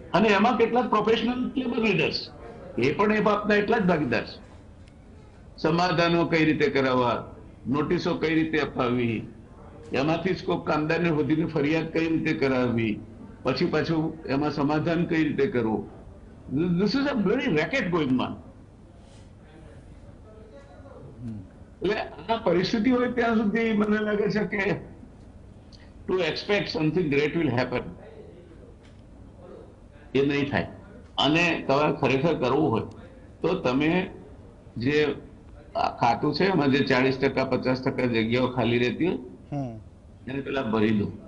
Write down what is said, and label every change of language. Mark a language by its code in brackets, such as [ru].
[gu] અને એમાં કેટલાક પ્રોફેશનલ લેબર લીડર્સ એ પણ એ બાપના એટલા જ ભાગીદાર છે. સમાધાનો કઈ રીતે કરાવવા, નોટિસો કઈ રીતે અપાવવી, એમાંથી જ કોઈ કામદારને વધીને ફરિયાદ કઈ રીતે કરાવવી, પછી પાછું એમાં સમાધાન કઈ રીતે કરવું. [en] This is a very racket going on. [gu] એટલે આ પરિસ્થિતિ હોય ત્યાં સુધી મને લાગે છે કે [en] to expect something great will happen [gu] એ નહીં થાય. અને તમારે ખરેખર કરવું હોય તો તમે જે ખાતું છે એમાં જે 40% 50% જગ્યાઓ ખાલી રહેતી હોય એને પેલા ભરી દો.